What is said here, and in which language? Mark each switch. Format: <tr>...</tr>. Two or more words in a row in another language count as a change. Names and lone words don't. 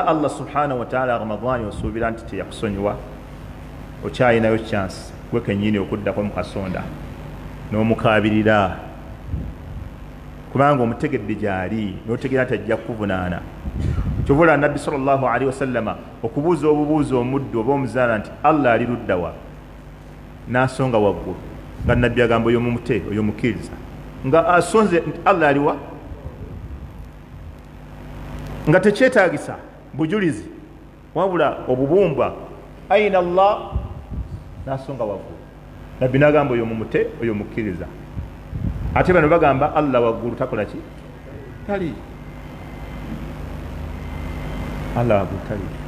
<ar>الله سبحانه وتعالى</ar> <lg>Ramadani osuubira nti teyakusonyiwa okyayinayo chance gwe kennyini okuddako mu kasonda n'omukaabirira kubanga omutegedde gy'ali n'otegeera nti ajja kukuvunaana kyovula nabbi</lg> <ar>صلى الله عليه وسلم</ar> <lg>okubuuza obubuuzo omuddu oba omuzaana nti Allah ali luddawa n'asonga waggulu nga nabbi agamba oyo mumute oyo mukkiriza nga asonze nti Allah aliwa nga tekyetaagisa bujulizi wabula obubumbwa</lg> <ar>أين الله</ar> <lg>n'asonga waggulu nabbi n'agamba oyo mumute oyo mukkiriza ate bano bagamba Allah waggulu takola ki tali Allah waggulu tali</lg>